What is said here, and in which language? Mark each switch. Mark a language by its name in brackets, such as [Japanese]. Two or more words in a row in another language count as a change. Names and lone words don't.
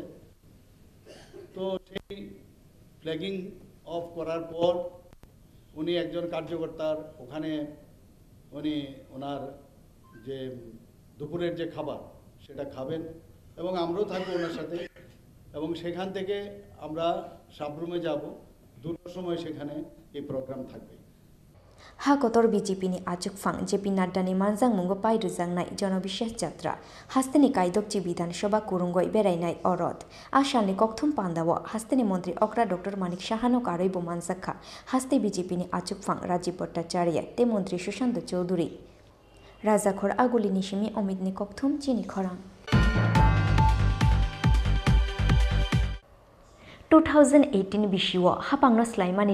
[Bangla] তো সেই ফ্ল্যাগিং অফ করার পর উনি একজন কার্যকর্তার ওখানে ওনার যে দুপুরের যে খাবার সেটা খাবেন এবং আমরাও থাকবো ওনার সাথে। এবং সেখান থেকে আমরা সাবরুমে যাব, 2টার সময় সেখানে এই প্রোগ্রাম থাকবে। [Kok Borok] ha kotor BJP ni achuk phang JP Nadda ni manjang mungo pai rujangnai jonobishas jatra hasteni kaidokchi bidhan sabha kurungoi berainai orot ashalni kokthum pandawo hasteni mantri okra Dr. Manik Shahano karoi bo manjakha haste BJP ni achuk phang Rajiv Bhattacharya te mantri Sushant Chaudhary Rajakhor aguli nishimi Omid ni kokthum chini khorang 2018 bishiwo hapangno slaimani